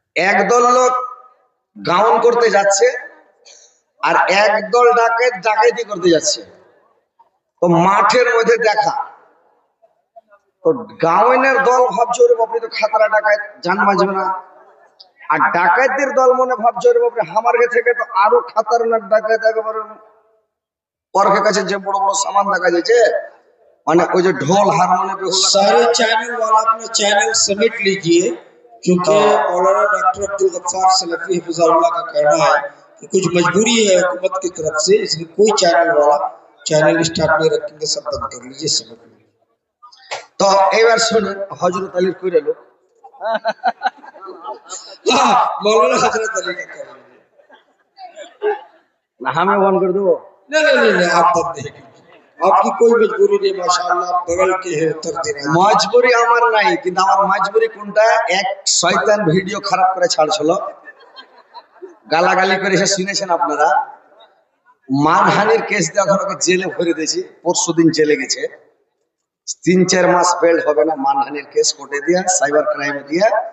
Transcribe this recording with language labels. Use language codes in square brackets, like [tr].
[bn] একদল লোক গাউন করতে যাচ্ছে আর একদল ডাকাতি করতে যাচ্ছে তো মাঠের মধ্যে দেখা তো গাউনের দল ভাবছে ওরে বাপরে তো খাতরা ডাকাত জান বাঁচবে না আর ডাকাতদের দল মনে ভাবছে ওরে বাপরে হামারকে থেকে তো আরো খাতারনাক ডাকাত একেবারে পরকের কাছে যে বড় বড় সামান দেখা যাচ্ছে মানে ওই যে ঢোল হারমোনিয়াম বেহুলা [hi] सारे चैनल वाला अपना चैनल समेट लीजिए, क्योंकि मौलाना डॉक्टर अब्दुल गफ्फार सलफी हिफज़हुल्लाह का कहना है कि कुछ मजबूरी है हुकूमत की तरफ से, इसलिए कोई चैनल वाला चैनल स्टार्ट नहीं रखेंगे, सब बंद कर लीजिए, समेट लीजिए। [bn] তো এবার শুনে হযরত আলীর কইরা লোক [hi] हाँ, मौलाना हजरत अली का कहना है। [bn] না আমি বন্ধ করে দেবো। [hi] नहीं, आप बंद नहीं कीजिए। आपकी कोई मजबूरी नहीं, माशाअल्लाह, बगल के है उत्तर दिन। [bn] মজবুরি আমার নাই, কিন্তু আমার মজবুরি কোনটা, এক শয়তান ভিডিও খারাপ করে ছাড়ছিল, গালাগালি করে, সে শুনেছেন আপনারা। মানহানির কেস দিয়ে এখন ওকে জেলে ভরে দিয়েছি, পরশুদিন জেলে গেছে। 3-4 মাস বেল হবে না, মানহানির কেস কোর্টে দিয়া, সাইবার ক্রাইমে দিয়া।